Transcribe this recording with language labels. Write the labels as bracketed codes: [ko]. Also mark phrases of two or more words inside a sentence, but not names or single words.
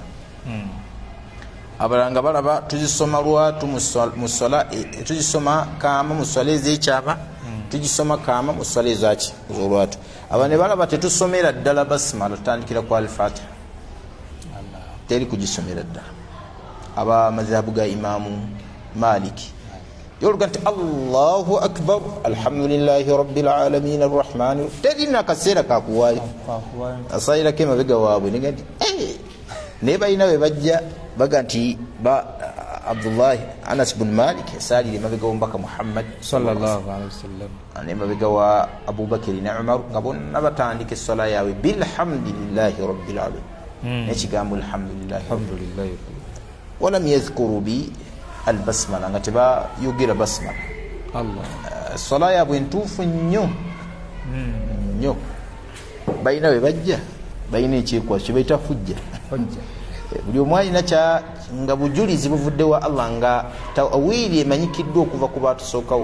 [lg] Abalanga balaba tuzisoma lwatu mu swala tuzisoma kaama mu swala ez'ekyama, tugisoma kaama mu swala ez'olwatu. Aba ne balaba tetusomera ddala basmala, tutandikira ku al-Fatiha, teri kugisomera ddala. Aba mazhabu ga Imaamu Maliki yoluga nti [ar] الله أكبر الحمد لله رب العالمين الرحمن, [lg] terina kaseera kakuwaayo asayirako emabega waabwe nega nti naye balina bwe bajja baga nti Abdullahi Anas bin Malik yasalira emabega w'omubaka Muhammad [ar] صلى الله عليه وسلم [lg] n'emabega wa Abubakari ne Umar nga bonna batandika essola yaabwe [ar] بالحمد لله رب العالمين [lg] n'ekigambo [ar] الحمد لله ولم يذكروا بالبسملة [lg] nga tebayogera basmala. Essola yaabwe ntuufu nnyo nnyo. Balina bwe bajja balina ekyekwaso kye bayita hujja. Buli omu alina nga bujulizi buvudde wa Allah nga tawiiri emanyikiddwa okuva ku baatusookawo.